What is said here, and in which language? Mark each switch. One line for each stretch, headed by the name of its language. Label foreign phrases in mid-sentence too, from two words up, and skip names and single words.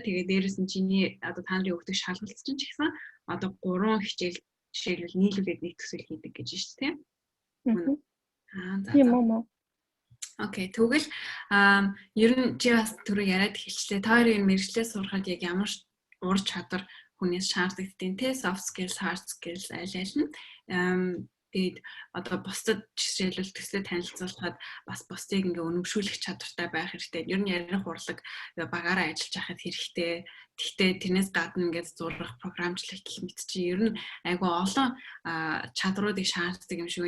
Mongolian: Тэгээд дээрэс нь чиний одоо та нарын өгдөг шалгалт чинь ч гэсэн одоо 3 хичээл жишээлбэл нийлүүлээд нэг төсөл хийдэг гэж байна шүү дээ. Тийм үү. Окей, тэгвэл ер нь чи бас түрүү яриад хэлчлээ. Та хоёрын мэргэжлээ сурахад яг ямар ур чадвар хүнээс шаардлагатай те
English: soft skills, hard skills
Mongolian: аль нь тэгээд одоо бусдад жишээлбэл төслөө танилцуулахад бас бусдыг ингээ өнөмшүүлэх чадвартай байх хэрэгтэй. Ер нь ярих урлаг багаараа ажиллаж байхад хэрэгтэй. Гэхдээ тэрнээс гадна ингээд зурах, програмчлах гэх мэт чи ер нь айгүй олон чадруудыг шаарддаг юм шиг байна.